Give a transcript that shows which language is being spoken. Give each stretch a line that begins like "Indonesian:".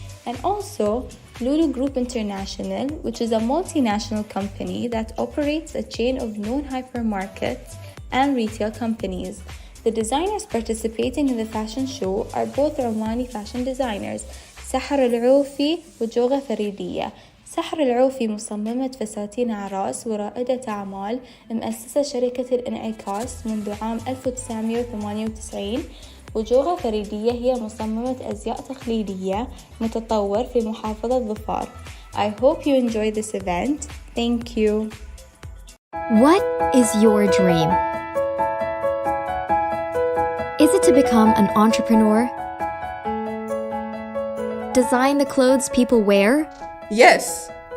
English: And also Lulu Group International, which is a multinational company that operates a chain of known hypermarkets and retail companies. The designers participating in the fashion show are both Omani fashion designers, Sahar Al-Aufi وجوغة فريدية.
Arabic: سحر العوفي مصممة فساتين أعراس ورائدة أعمال، مؤسسة شركة الانعكاس منذ عام 1998. وجوغة فريدية هي مصممة أزياء تقليدية متطور في محافظة ظفار.
English: I hope you enjoy this event. Thank you. What is your dream? Is it to become an entrepreneur? Design the clothes people wear? Yes.